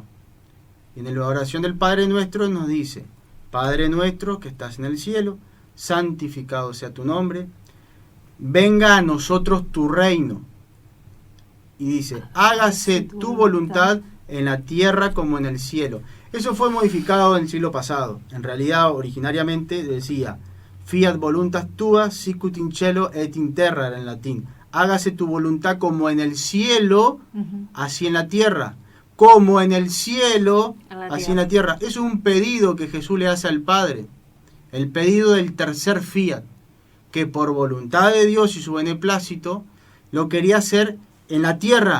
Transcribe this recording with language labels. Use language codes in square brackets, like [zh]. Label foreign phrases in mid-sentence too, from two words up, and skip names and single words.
[es] Y en la oración del Padre Nuestro nos dice, Padre nuestro que estás en el cielo, santificado sea tu nombre, venga a nosotros tu reino. Y dice, hágase tu voluntad en la tierra como en el cielo. Eso fue modificado en el siglo pasado. En realidad, originariamente decía, [la] fiat voluntas tua sicut in cielo et in terra, [es] era en latín. Hágase tu voluntad como en el cielo, así en la tierra. Como en el cielo, así en la tierra. Eso es un pedido que Jesús le hace al Padre. El pedido del tercer fiat, que por voluntad de Dios y su beneplácito, lo quería hacer en la tierra.